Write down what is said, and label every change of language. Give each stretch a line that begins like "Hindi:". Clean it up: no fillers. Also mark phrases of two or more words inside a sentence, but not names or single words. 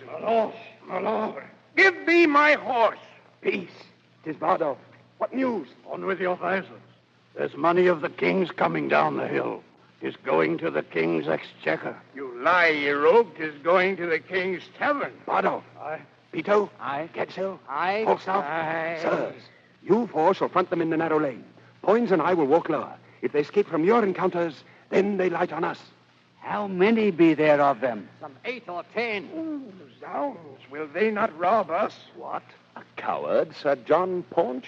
English: My lord. Give me my horse. Peace. 'Tis Bardolph. What news? On with your visors. There's money of the king's coming down the hill. 'Tis going to the king's exchequer. You lie, ye rogue. 'Tis going to the king's tavern. Bardolph. Aye. Pito. Aye. Gadshill. Aye. Falstaff. Aye. Sirs, you four shall front them in the narrow lane. Poins and I will walk lower. If they escape from your encounters, then they light on us. How many be there of them? Some 8 or 10. Ooh, zounds, will they not rob us? What? A coward, Sir John Paunch?